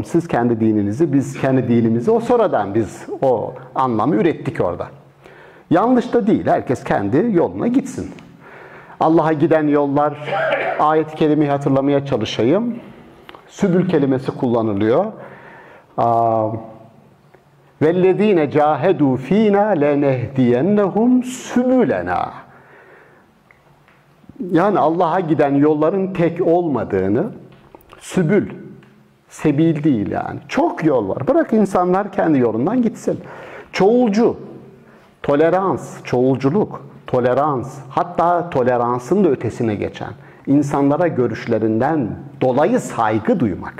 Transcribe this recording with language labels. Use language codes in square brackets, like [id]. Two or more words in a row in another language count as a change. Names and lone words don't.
[tr] Siz kendi dininizi, biz kendi dinimizi o sonradan biz o anlamı ürettik orada. Yanlış da değil. Herkes kendi yoluna gitsin. Allah'a giden yollar, ayet-i kerimeyi hatırlamaya çalışayım. Sübül kelimesi kullanılıyor. [ar] وَالَّذ۪ينَ جَاهَدُوا ف۪ينَا لَنَهْدِيَنَّهُمْ سُبُلَنَا. [tr] Yani Allah'a giden yolların tek olmadığını, sübül, sebil değil yani. Çok yol var. Bırak insanlar kendi yolundan gitsin. Çoğulcu, tolerans, çoğulculuk, tolerans, hatta toleransın da ötesine geçen, insanlara görüşlerinden dolayı saygı duymak.